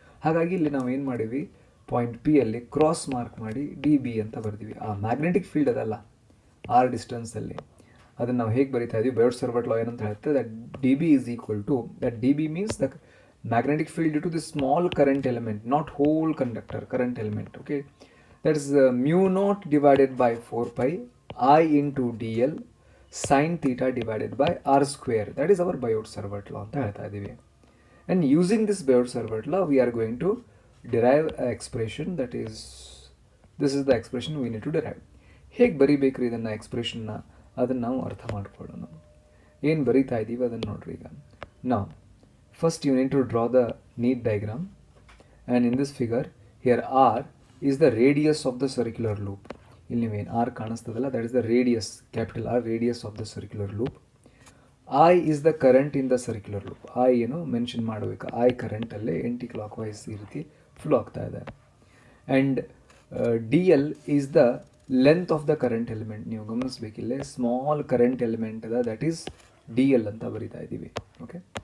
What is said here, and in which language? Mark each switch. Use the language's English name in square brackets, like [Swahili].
[Kannada] ಹಾಗಾಗಿ ಇಲ್ಲಿ ನಾವು ಏನು ಮಾಡಿವಿ, ಪಾಯಿಂಟ್ ಪಿ ಅಲ್ಲಿ ಕ್ರಾಸ್ ಮಾರ್ಕ್ ಮಾಡಿ ಡಿ ಬಿ ಅಂತ ಬರ್ತೀವಿ. ಆ ಮ್ಯಾಗ್ನೆಟಿಕ್ ಫೀಲ್ಡ್ ಅದಲ್ಲ ಆರ್ ಡಿಸ್ಟೆನ್ಸಲ್ಲಿ, ಅದನ್ನು ನಾವು ಹೇಗೆ ಬರಿತಾ ಇದ್ದೀವಿ? ಬಯೋಟ್-ಸರ್ವರ್ಟ್ ಲಾ ಏನಂತ ಹೇಳುತ್ತೆ, [English] That D B is equal to, that D B means the magnetic field due to the small current element, not whole conductor, current element. Okay, that is mu naught divided by 4π I into dl sin theta divided by r square. That is our Biot-Savart law [Kannada] ಅಂತ ಹೇಳ್ತಾ ಇದ್ದೀವಿ. [English] And using this Biot-Savart law we are going to derive an expression that is, this is the expression we need to derive. [Kannada] ಹೇಗೆ ಬರಿಬೇಕ್ರಿ ಇದನ್ನು ಎಕ್ಸ್ಪ್ರೆಷನ್ನ, ಅದನ್ನು ನಾವು ಅರ್ಥ ಮಾಡ್ಕೊಳ್ಳೋಣ. ಏನು ಬರಿತಾ ಇದ್ದೀವಿ ಅದನ್ನು ನೋಡ್ರಿ. ಈಗ ನಾವು [English] first you need to draw the neat diagram, and in this figure here r is the radius of the circular loop. [Kannada] ಇಲ್ಲಿ ನೀವೇನು r ಕಾಣಿಸ್ತದಲ್ಲ, [English] that is the radius, capital R, radius of the circular loop. I is the current in the circular loop. [Kannada] I ಏನು mention ಮಾಡಬೇಕು, I current ಅಲ್ಲೇ aunty clock wise ಈ ರೀತಿ flow ಆಗ್ತಾ ಇದೆ. [English] And dl is the length of the current element. [Kannada] ನೀವು ಗಮನಿಸಬೇಕಿಲ್ಲೇ small current element ಅದ, that is dl ಅಂತ ಬರಿತಾ ಇದ್ದೀವಿ. ಓಕೆ.